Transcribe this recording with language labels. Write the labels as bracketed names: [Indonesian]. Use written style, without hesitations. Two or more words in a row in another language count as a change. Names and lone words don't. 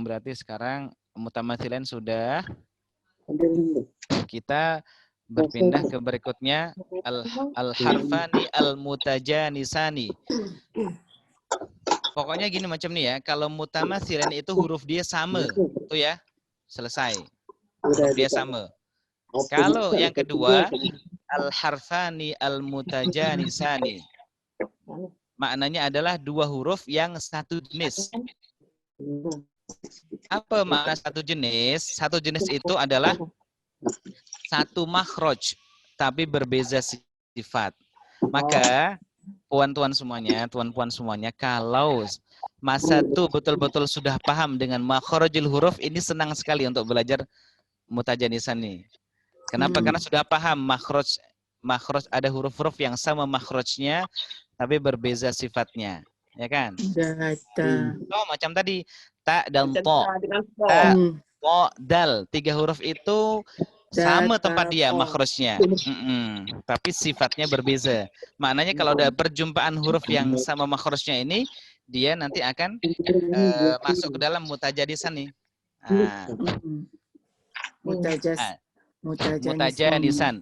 [Malay] Berarti sekarang mutamathilan sudah. Kita berpindah ke berikutnya [Arabic] الحرفان المتجانسان. [Malay] Pokoknya gini macam nih ya, kalau mutamathilan itu huruf dia sama, tuh ya. Selesai. Huruf dia sama. Kalau yang kedua [Arabic] الحرفان المتجانسان. [Malay] Maknanya adalah dua huruf yang satu jenis. Apa makna satu jenis? Satu jenis itu adalah satu makhraj, tapi berbeza sifat. Maka puan-puan semuanya, kalau masa itu betul-betul sudah paham dengan [Arabic] مخرج الحروف, [Malay] ini senang sekali untuk belajar mutajanisan nih. Kenapa? Karena sudah paham makhraj ada huruf-huruf yang sama makhrajnya, tapi berbeza sifatnya, ya kan? Oh, macam tadi ta dan to. Ta, to, dal, tiga huruf itu sama tempat dia makhrajnya, tapi sifatnya berbeza. Maknanya kalau ada perjumpaan huruf yang sama makhrajnya ini, dia nanti akan masuk ke dalam mutajanisan nih. Mutajanisan.